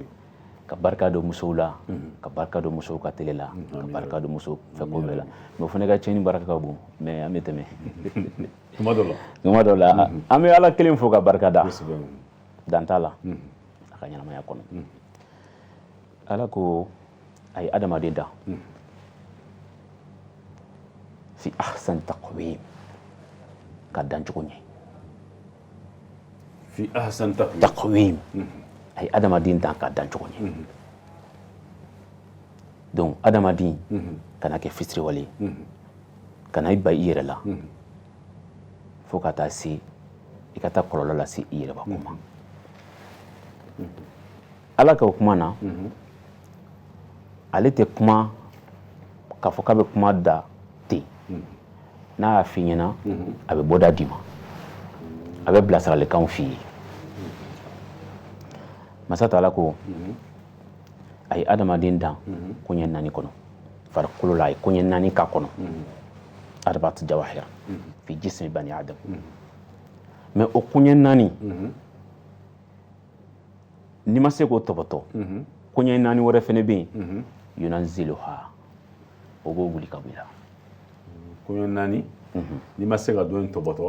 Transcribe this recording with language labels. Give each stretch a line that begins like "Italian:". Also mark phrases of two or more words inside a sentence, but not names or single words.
Bambara: ka barika don musow la ka barika don musow ka tele la ka barika don musow fɛ ko bɛɛ la mais o fana ka tiɲɛni barika ka bon mais an bɛ tɛmɛ tuma dɔ la an bɛ ala kelen fo ka barika da dan t'a la a ka ɲɛnamaya kɔnɔ ala ko a ye adamaden da
Arabic: في أحسن تقويم
Bambara: ka dan cogo ɲɛ
Arabic: في أحسن
Bambara: taqwim a ye adamaden dan ka dan cogo ɲɛ donc adamaden kana kɛ fitiriwale kana i ba i yɛrɛ la fo ka taa se i ka taa kɔlɔlɔ lase i yɛrɛ bakun ma ala ka o kuma na ale tɛ kuma k'a fɔ k'a bɛ kuma da ten n'a y'a f'i ɲɛna a bɛ bɔda d'i ma a bɛ bilasiralikanw f'i ye masa taala ko a ye adamaden dan koɲɛ 4 kɔnɔ farikolo la a ye koɲɛ 4 k'a kɔnɔ
Arabic: أربع جواهر في جسم بني آدم
Bambara: mais o koɲɛ 4 n'i ma se k'o tɔbɔtɔ koɲɛ 4 wɛrɛ fɛnɛ bɛ yen yunanziluha o b'o wuli ka bɔ i la koɲɛ 4 n'i ma se ka dɔ in tɔbɔtɔ